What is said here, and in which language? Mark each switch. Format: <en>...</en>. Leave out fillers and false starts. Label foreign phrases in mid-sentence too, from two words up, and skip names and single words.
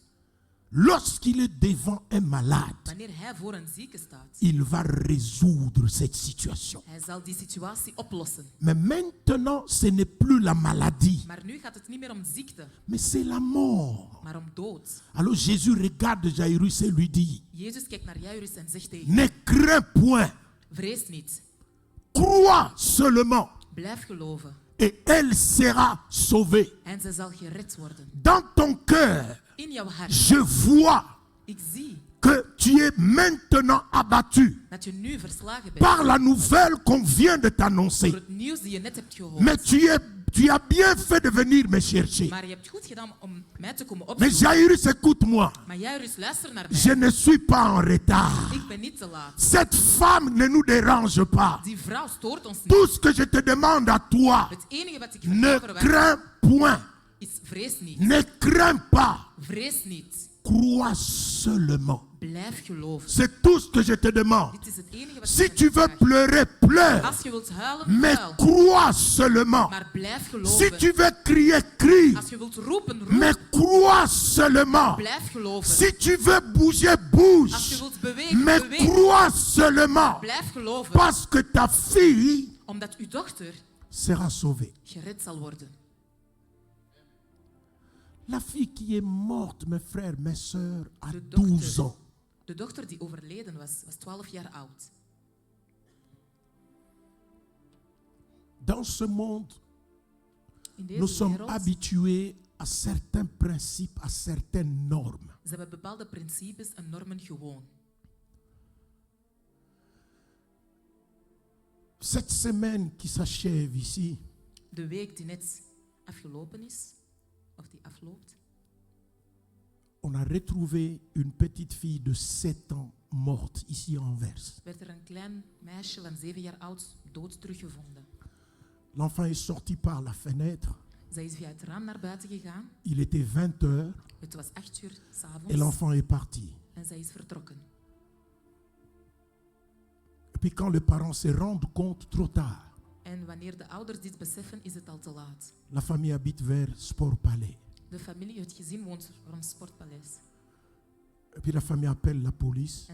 <fr>Lorsqu'il est devant un malade,</fr> <nl>Wanneer hij voor een zieke staat,</nl> <fr>il va résoudre cette situation.</fr> <nl>hij zal die situatie oplossen.</nl> <fr>Mais maintenant, ce n'est plus la maladie,</fr> <nl>Maar nu gaat het niet meer om ziekte,</nl> <fr>mais c'est la mort.</fr> <nl>maar om dood.</nl> <fr>Alors Jésus regarde Jairus et lui dit,</fr> <nl>Jezus kijkt naar Jairus en zegt tegen:</nl> <fr>ne crains point,</fr> <nl>vrees niet.</nl> <fr>crois seulement</fr> <nl>Blijf geloven.</nl> <fr>et elle sera sauvée.</fr> <nl>En zij zal gered worden.</nl> <fr>Dans ton cœur,</fr> <nl>In jouw hart.</nl> <fr>je vois</fr> <nl>Ik zie</nl> <fr>que tu es maintenant abattu</fr> <nl>dat je nu verslagen bent</nl> <fr>par la nouvelle qu'on vient de</fr> <nl>door</nl> <fr>t'annoncer.</fr> <nl>het nieuws die je net hebt gehoord.</nl> <fr>Mais tu as bien fait de venir me chercher.</fr> <nl>Maar je hebt goed gedaan om mij te komen</nl> <fr>Mais</fr> <nl>opzoeken.</nl> <fr>Jairus, écoute-moi.</fr> <nl>Maar Jairus, luister naar</nl> <fr>Je</fr> <nl>mij.</nl> <fr>ne suis pas en retard.</fr> <nl>Ik ben niet te laat.</nl> <fr>Cette femme ne nous dérange pas.</fr> <nl>Die vrouw stoort ons niet.</nl> <fr>Tout ce que je te demande à toi,</fr> <nl>Het enige wat ik</nl> <fr>ne</fr> <nl>van jou verwacht</nl> <fr>crains point.</fr> <nl>is: vrees niet.</nl> <fr>Ne crains pas.</fr> <nl>Vrees niet.</nl> <fr>Crois seulement.</fr> <nl>Blijf geloven.</nl> <fr>C'est tout ce que je te demande.</fr> <nl>Dit is het enige wat</nl> <fr>Si</fr> <nl>ik</nl> <fr>tu</fr> <nl>van jou</nl> <fr>veux</fr> <nl>vraag.</nl> <fr>pleurer, pleure.</fr> <nl>Als je wilt huilen,</nl> <fr>Mais</fr> <nl>huil.</nl> <fr>crois seulement.</fr> <nl>Maar blijf</nl> <fr>Si</fr> <nl>geloven.</nl> <fr>tu veux crier, crie.</fr> <nl>Als je wilt roepen,</nl> <fr>Mais</fr> <nl>roep.</nl> <fr>crois seulement.</fr> <nl>Blijf geloven.</nl> <fr>Si tu veux bouger,</fr> <nl>Als je</nl> <fr>bouge.</fr> <nl>wilt bewegen,</nl> <fr>Mais</fr> <nl>beweeg.</nl> <fr>crois seulement.</fr> <nl>Blijf geloven.</nl> <fr>Parce que ta fille</fr> <nl>Omdat uw dochter</nl> <fr>sera sauvée.</fr> <nl>gered zal worden.</nl> <fr>La fille qui est morte, mes frères, mes sœurs, à</fr> <nl>De</nl> <fr>12 ans.</fr> <nl>De dochter die overleden was 12 jaar oud.</nl> <fr>Dans ce monde,</fr> <nl>In</nl> <fr>nous</fr> <nl>deze</nl> <fr>sommes</fr> <nl>wereld,</nl> <fr>habitués à certains principes, à certaines normes.</fr> <nl>ze hebben bepaalde principes en normen gewoon.</nl> <fr>Cette semaine qui s'achève ici,</fr> <nl>De week die net afgelopen is, of die afloopt,</nl> <fr>on a retrouvé une petite fille de 7 ans morte ici à Anvers.</fr> <nl>werd er een klein meisje van 7 jaar oud dood teruggevonden.</nl> <fr>L'enfant est sorti par la fenêtre.</fr> <nl>Zij is via het raam naar buiten gegaan.</nl> <fr>Il était 20 heures</fr> <nl>Het was 8 uur</nl> <fr>et</fr> <nl>s'avonds</nl> <fr>l'enfant est parti.</fr> <nl>en zij is vertrokken.</nl> <fr>Et puis quand les parents se rendent compte, trop tard.</fr> <nl>En wanneer de ouders dit beseffen, is het al te laat.</nl> <fr>La famille habite vers Sport Palais.</fr> <nl>De familie, het gezin, woont rond Sportpaleis.</nl> <fr>Et puis la famille appelle la police.</fr>